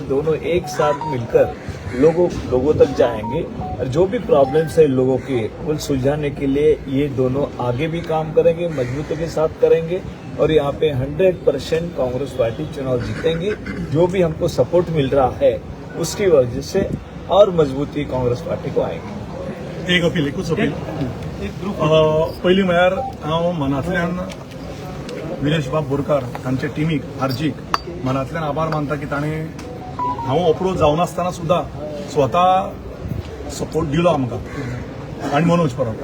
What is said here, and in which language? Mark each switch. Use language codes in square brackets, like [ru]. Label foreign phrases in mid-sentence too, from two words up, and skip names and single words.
[hi] दोनों एक साथ मिलकर लोगों तक जाएंगे और जो भी प्रॉब्लम्स है लोगों के उन सुलझाने के लिए ये दोनों आगे भी काम करेंगे, मजबूती के साथ करेंगे और यहाँ पे 100% कांग्रेस पार्टी चुनाव जीतेंगे. जो भी हमको सपोर्ट मिल रहा है उसकी वजह से और मजबूती कांग्रेस पार्टी को आएगी. [kok] एक अपील, एकूच अपील. पहिली म्हळ्यार हांव मनांतल्यान विरेश बाब बोरकार तांचे टिमीक आर्जीक मनांतल्यान आभार मानता की ताणें हांव अप्रोच जावनासतना सुद्दां स्वता सपोर्ट दिलो आमकां आनी मनोज परब.